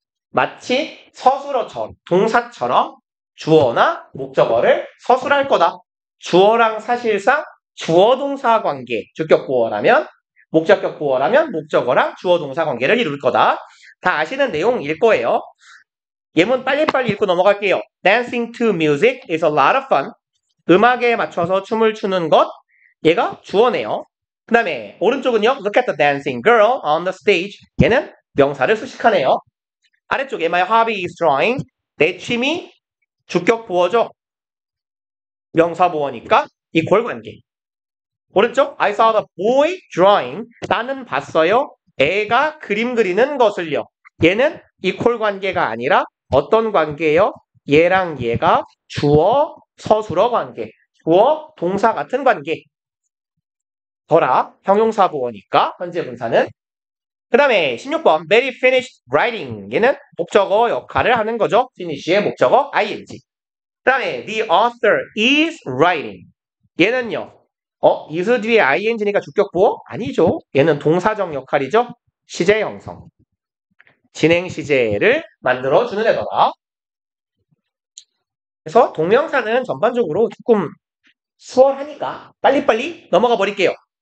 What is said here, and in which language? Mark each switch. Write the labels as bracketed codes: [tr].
[ko] 마치 서술어처럼 동사처럼 주어나 목적어를 서술할 거다. 주어랑 사실상 주어 동사 관계, 주격 보어라면 목적격 보어라면 목적어랑 주어 동사 관계를 이룰 거다. 다 아시는 내용일 거예요. 예문 빨리빨리 읽고 넘어갈게요. [en] Dancing to music is a lot of fun. [ko] 음악에 맞춰서 춤을 추는 것. 얘가 주어네요. 그 다음에 오른쪽은요. [en] Look at the dancing girl on the stage. [ko] 얘는 명사를 수식하네요. 아래쪽에 [en] My hobby is drawing. [ko] 내 취미 주격 보어죠. 명사 보어니까 이퀄 관계. 오른쪽 [en] I saw the boy drawing. [ko] 나는 봤어요. 애가 그림 그리는 것을요. 얘는 이퀄 관계가 아니라 어떤 관계예요? 얘랑 얘가 주어 서술어 관계. 주어 동사 같은 관계. 더라 형용사 보어니까 현재 분사는. 그 다음에 16번 [en] Mary finished writing. [ko] 얘는 목적어 역할을 하는 거죠. finish의 목적어 ing. 그 다음에 [en] the author is writing. [ko] 얘는요. is 뒤에 ing니까 주격 보어? 아니죠. 얘는 동사적 역할이죠. 시제 형성. 진행 시제를 만들어주는 애더라. 그래서 동명사는 전반적으로 조금 수월하니까 빨리빨리 넘어가 버릴게요.